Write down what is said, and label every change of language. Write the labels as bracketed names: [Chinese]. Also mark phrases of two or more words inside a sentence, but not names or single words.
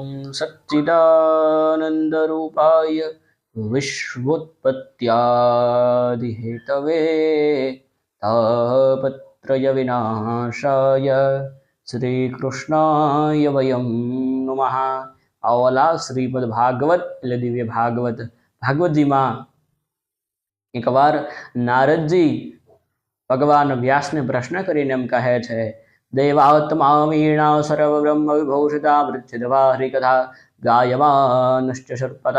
[Sanskrit] सच्चिदानन्दरूपाय विश्वोत्पत्त्यादिहेतवे तापत्रयविनाशाय श्रीकृष्णाय वयं नमः। [Gujarati] आवला श्रीमद् भागवत એટલે દિવ્ય ભાગવત ભાગવતજીમાં એકવાર નારદજી ભગવાન વ્યાસને પ્રશ્ન કરીને એમ કહે છે, [Sanskrit] દેવાત્મા વીણા સર્વબ્રહ્મ વિભૂષિતા મૃત્યુધવા હરિકથા ગાયમાનશ્ચ સર્પતઃ।